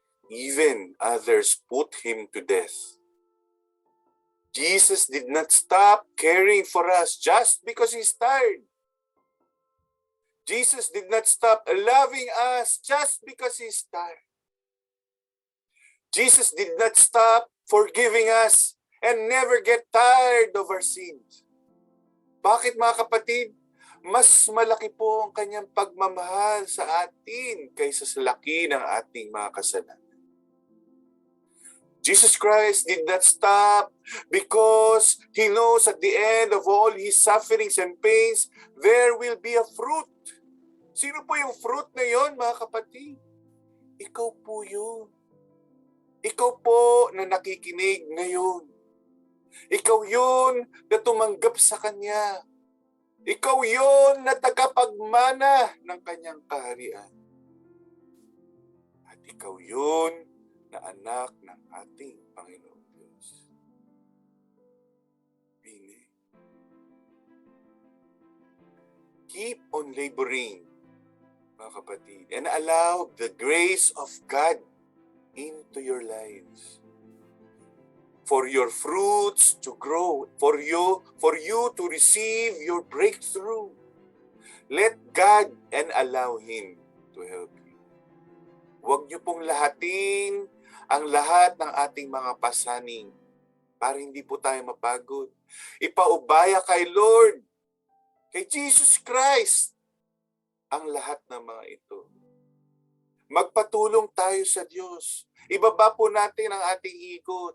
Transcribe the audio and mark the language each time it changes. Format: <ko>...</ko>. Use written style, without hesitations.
<en>Even others put Him to death. Jesus did not stop caring for us just because He's tired. Jesus did not stop loving us just because He's tired. Jesus did not stop forgiving us and never get tired of our sins.</en> <tl>Bakit, mga kapatid? Mas malaki po ang kanyang pagmamahal sa atin kaysa sa laki ng ating mga kasalanan.</tl> <en>Jesus Christ did not stop because He knows at the end of all His sufferings and pains, there will be a fruit.</en> <tl>Sino po yung fruit na yon, mga kapatid? Ikaw po yun. Ikaw po na nakikinig ngayon. Ikaw yun na tumanggap sa Kanya. Ikaw yun na tagapagmana ng Kanyang kaharian. At ikaw yun na anak ng ating Panginoong Diyos. Amen.</tl> <en>Keep on laboring,</en> <tl>mga kapatid,</tl> <en>and allow the grace of God into your lives. For your fruits to grow, for you to receive your breakthrough. Let God and allow Him to help you.</en> <tl>Huwag niyo pong lahatin ang lahat ng ating mga pasaning para hindi po tayo mapagod. Ipaubaya kay Lord Kay Jesus Christ ang lahat ng mga ito. Magpatulong tayo sa Diyos. Ibaba po natin ang ating ego.</tl>